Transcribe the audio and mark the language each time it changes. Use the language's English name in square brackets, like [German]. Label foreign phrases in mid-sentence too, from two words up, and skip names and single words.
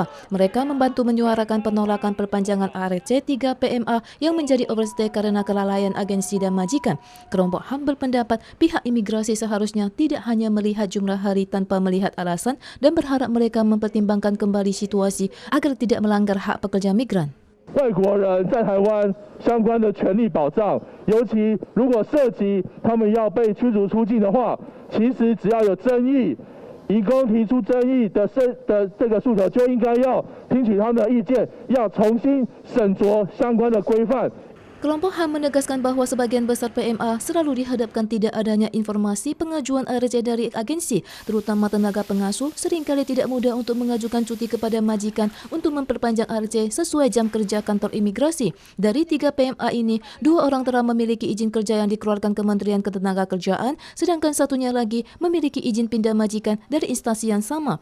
[Indonesian] Mereka membantu menyuarakan penolakan perpanjangan ARC 3 PMA yang menjadi overstay karena kelalaian agensi dan majikan. Kelompok HAM berpendapat pihak imigrasi seharusnya tidak hanya melihat jumlah hari tanpa melihat alasan dan berharap mereka mempertimbangkan kembali situasi agar tidak melanggar hak pekerja migran. [Chinese] 外国人在台湾相关的权利保障，尤其如果涉及他们要被驱逐出境的话，其实只要有争议，移工提出争议的这个诉求，就应该要听取他们的意见，要重新审酌相关的规范。 [Indonesian] Kelompok HAM menegaskan bahwa sebagian besar PMA selalu dihadapkan tidak adanya informasi pengajuan ARC dari agensi, terutama tenaga pengasuh seringkali tidak mudah untuk mengajukan cuti kepada majikan untuk memperpanjang ARC sesuai jam kerja kantor imigrasi. Dari 3 PMA ini, 2 orang telah memiliki izin kerja yang dikeluarkan Kementerian Ketenagakerjaan, sedangkan satunya lagi memiliki izin pindah majikan dari instansi yang sama.